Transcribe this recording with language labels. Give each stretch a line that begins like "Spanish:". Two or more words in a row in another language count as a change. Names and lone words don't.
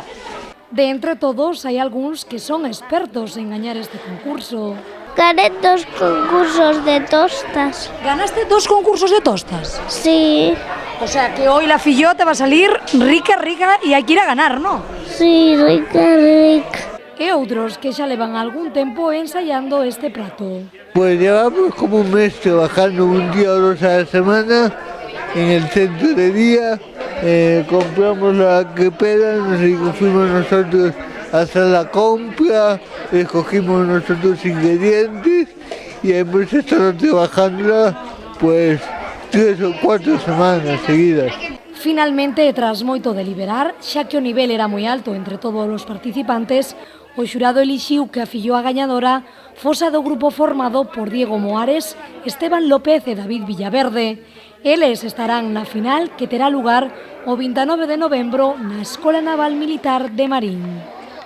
Galician: De entre todos, hai algúns que son expertos en gañar este concurso.
Spanish: Gané 2 concursos de tostas. ¿Ganaste 2 concursos de tostas? Sí, O sea que hoy la filló te va a salir rica y hay que ir a ganar, ¿no? sí, rica.
Galician: E outros que xa levan algún tempo ensayando este prato.
Spanish: Pues llevamos como un mes trabajando un día o 2 a la semana en el centro de día. Compramos la crepera, fuimos nosotros a hacer la compra, escogimos nuestros ingredientes y hemos estado trabajando pues 3 o 4 semanas seguidas.
Galician: Finalmente, tras moito deliberar, xa que o nivel era moi alto entre todos os participantes, o xurado elixiu que a filloa gañadora fose do grupo formado por Diego Moares, Esteban López e David Villaverde. Eles estarán na final que terá lugar o 29 de novembro na Escola Naval Militar de Marín.